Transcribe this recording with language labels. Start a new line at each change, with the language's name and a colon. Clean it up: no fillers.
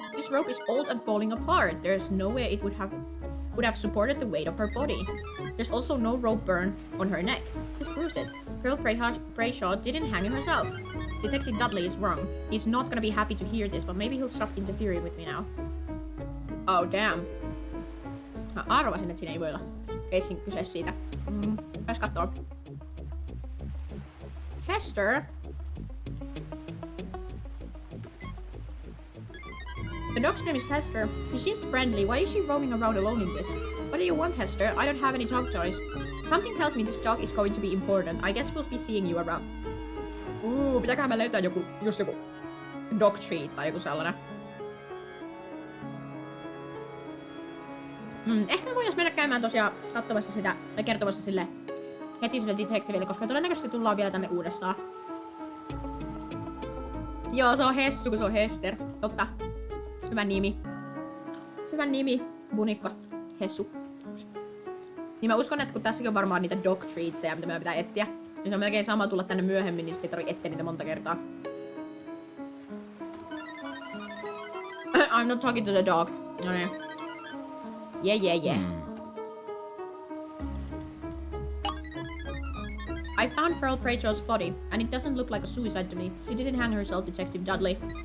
English: This rope is old and falling apart. There's no way it would have supported the weight of her body. There's also no rope burn on her neck. This proves it. Pearl Brayshaw didn't hang herself. Detective Dudley is wrong. He's not gonna be happy to hear this, but maybe he'll stop interfering with me now. Oh, damn.
Finnish: Mä arvasin, että siinä ei voi olla keissin kyse siitä. Pääs kattoo.
English: Hester? The dog's name is Hester. She seems friendly. Why is she roaming around alone in this? What do you want, Hester? I don't have any dog toys. Something tells me this dog is going to be important. I guess we'll be seeing you around.
Finnish: Pitääköhän mä löytää joku dog treat tai joku sellainen. Ehkä me voidaan mennä käymään tosiaan katsomassa sitä ja kertomassa sille heti sille detektiville, koska todennäköisesti tullaan vielä tänne uudestaan. Joo, se on Hessu, kun se on Hester. Totta. Hyvä nimi. Hyvä nimi. Bunikka. Hessu. Niin mä uskon, että kun tässäkin on varmaan niitä dog treatteja, mitä meidän pitää etsiä, niin se on melkein sama tulla tänne myöhemmin, niin sitten ei tarvitse etsiä niitä monta kertaa.
English: I'm not talking to the dog.
Finnish: No niin.
English: Yeah. I found Pearl Prachel's body, and it doesn't look like a suicide to me. She didn't hang herself, Detective Dudley.